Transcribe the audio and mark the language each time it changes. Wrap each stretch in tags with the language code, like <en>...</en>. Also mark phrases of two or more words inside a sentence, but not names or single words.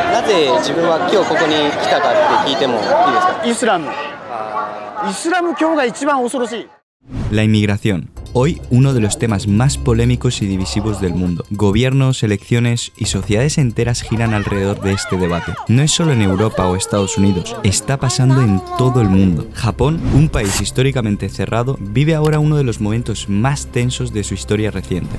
<ja>ぜ自分は今日ここに来たかって聞いてもいいですか？イスラム。イスラム教が一番恐ろしい。</ja> <es>La inmigración. Hoy uno de los temas más polémicos y divisivos del mundo. Gobiernos, elecciones y sociedades enteras giran alrededor de este debate. No es solo en Europa o Estados Unidos, está pasando en todo el mundo. Japón, un país históricamente cerrado, vive ahora uno de los momentos más tensos de su historia reciente.</es>